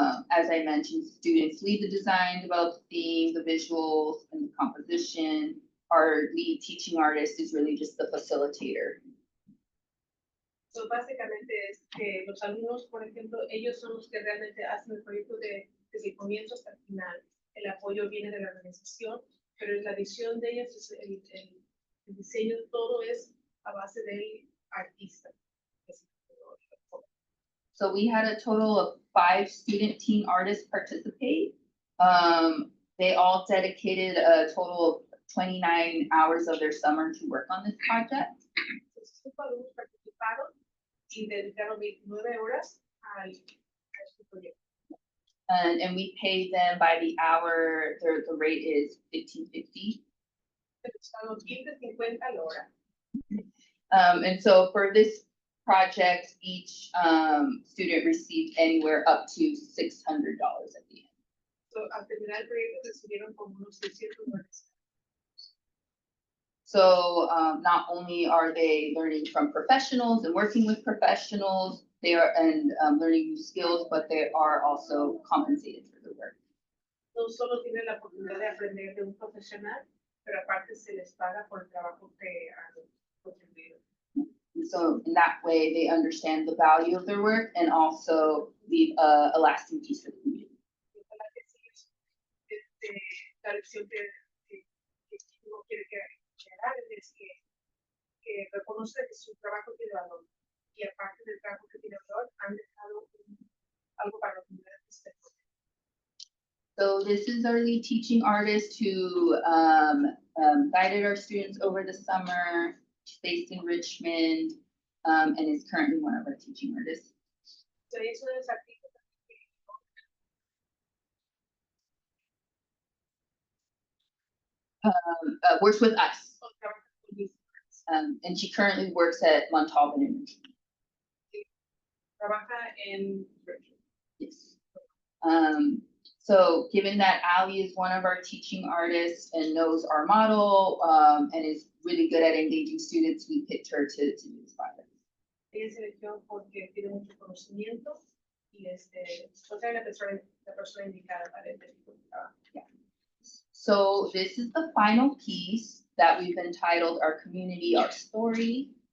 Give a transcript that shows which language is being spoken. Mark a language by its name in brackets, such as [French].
[English] As I mentioned, students lead the design, develop the theme, the visuals, and the composition. Our lead teaching artist is really just the facilitator. [Spanish] So, básicamente es que los alumnos, por ejemplo, ellos son los que realmente hacen el proyecto desde el comienzo hasta el final. El apoyo viene de la organización, pero la visión de ellos, es el diseño, todo es a base del artista. [English] So we had a total of 5 student teen artists participate. They all dedicated a total of 29 hours of their summer to work on this project. [Spanish] Entonces, los alumnos participaron y dedicaron 29 horas a este proyecto. [English] And we pay them by the hour. The rate is $15.50. [Spanish] Estaban 15.50 la hora. [English] And so for this project, each student received anywhere up to $600 at the end. [Spanish] So, al terminar el proyecto recibieron como unos $600. [English] So not only are they learning from professionals and working with professionals, they are learning new skills, but they are also compensated for the work. [Spanish] No solo tienen la oportunidad de aprender de un profesional, pero aparte se les paga por el trabajo que han contribuido. [English] And so in that way, they understand the value of their work and also leave a lasting piece for the community. [Spanish] Ojalá que sí, la lección que uno quiere dar es que reconoce que su trabajo tiene valor y aparte del trabajo que tiene valor, han dejado algo para la comunidad. [English] So this is our lead teaching artist who guided our students over the summer. She's based in Richmond and is currently one of our teaching artists. [Spanish] So, es uno de los artistas [English] Works with us. [Spanish] que trabajan con mis [English] And she currently works at Montalban Energy. [Spanish] Trabaja en [English] Yes. So given that Ali is one of our teaching artists and knows our model, and is really good at engaging students, we picked her to do this project. [Spanish] ella se eligió porque tiene mucho conocimiento y pues es la persona indicada para este tipo de trabajo. [English] So this is the final piece that we've entitled Our Community, Our Story.